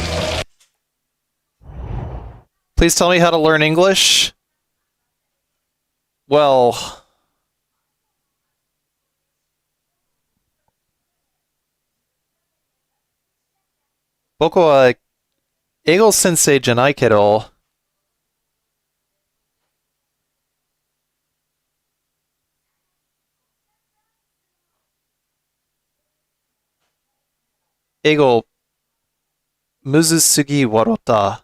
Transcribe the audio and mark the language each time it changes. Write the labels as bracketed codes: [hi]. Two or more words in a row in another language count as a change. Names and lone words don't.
[en] Please tell me how to learn English? Well... [ja] 僕は英語先生じゃないけど. 英語むずすぎワロタ.